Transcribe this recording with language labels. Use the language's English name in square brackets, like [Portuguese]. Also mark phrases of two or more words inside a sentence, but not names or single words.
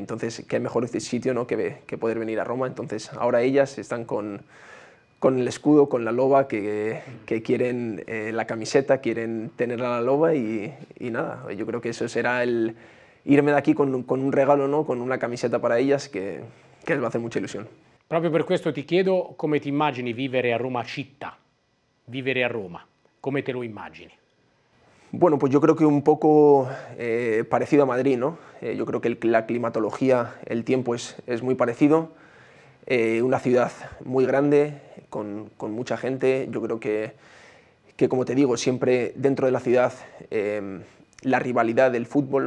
[Spanish] Entonces qué mejor sitio, ¿no?, que poder venir a Roma. Entonces ahora ellas están con el escudo, con la loba, que quieren la camiseta, quieren tener a la loba, y nada, yo creo que eso será el irme de aquí con un regalo, ¿no?, con una camiseta para ellas que les va a hacer mucha ilusión. [Italian] Proprio per questo ti chiedo come ti immagini vivere a Roma città, vivere a Roma, come te lo immagini? [Spanish] Bueno, pues yo creo que un poco parecido a Madrid, ¿no? Yo creo que la climatología, el tiempo es muy parecido. una ciudad muy grande, con mucha gente. Yo creo que como te digo, siempre dentro de la ciudad la rivalidad del fútbol, ¿no?